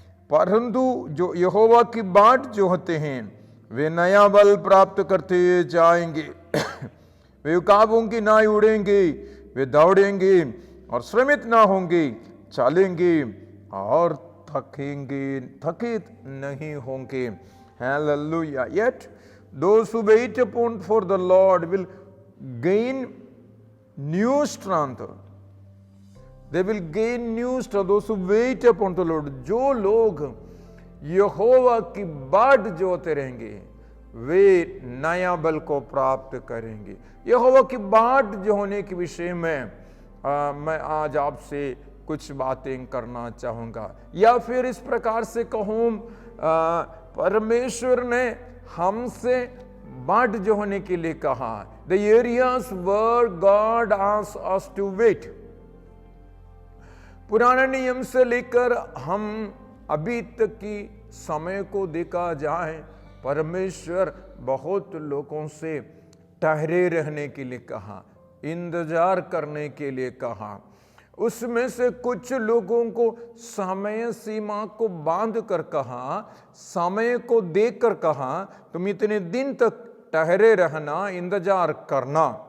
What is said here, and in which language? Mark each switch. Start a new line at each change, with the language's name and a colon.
Hindi: परंतु जो यहोवा की बाट जो होते हैं वे नया बल प्राप्त करते जाएंगे। वे उकाबों की नाई उड़ेंगे, वे दौड़ेंगे और श्रमित ना होंगे, चलेंगे और थकित नहीं होंगे।
English: Hallelujah. Yet those who wait upon for the Lord will gain new strength. They will gain new strength. Those who wait upon the Lord.
Hindi: जो लोग यहोवा की बाट जोते रहेंगे वे नया बल को प्राप्त करेंगे। यहोवा की बाट जो होने के विषय में मैं आज आपसे कुछ बातें करना चाहूँगा, या फिर इस प्रकार से कहूँ, परमेश्वर ने हमसे बाट जो होने के लिए कहा।
English: The areas where God asks us to wait.
Hindi: पुराने नियम से लेकर हम अभी तक की समय को देखा जाए, परमेश्वर बहुत लोगों से ठहरे रहने के लिए कहा, इंतजार करने के लिए कहा। उसमें से कुछ लोगों को समय सीमा को बांध कर कहा, समय को देकर कहा तुम इतने दिन तक ठहरे रहना, इंतजार करना।